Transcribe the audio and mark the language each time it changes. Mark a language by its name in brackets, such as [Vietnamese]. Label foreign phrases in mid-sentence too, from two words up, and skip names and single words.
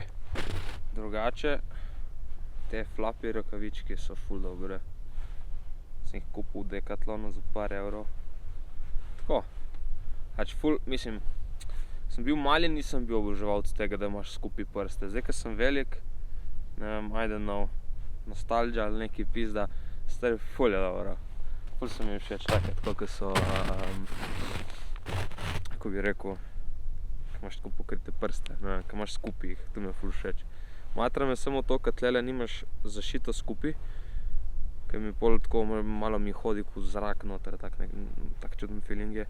[Slovenian] Drugače, te flapi rokavičke so ful dobre. Sem jih kupil v Decathlonu za par evrov. Tako. Ful, mislim, sem bil mali, nisem bil oboževalec tega, da imaš skupaj prste. Zdaj, ko sem velik, ne vem, [English] I don't know, [Slovenian] nostalgia ali neki pizda, stari ful je dobro. Ful so mi všeč take, tako ko so, kako bi rekel, ko imaš tako pokrite prste, ne vem, ko imaš skupaj jih, to mi je ful všeč. Matra me samo to, ko tlele nimaš zašito skupaj, ker mi pol tako malo mi hodi v zrak noter, tak čuden feeling je.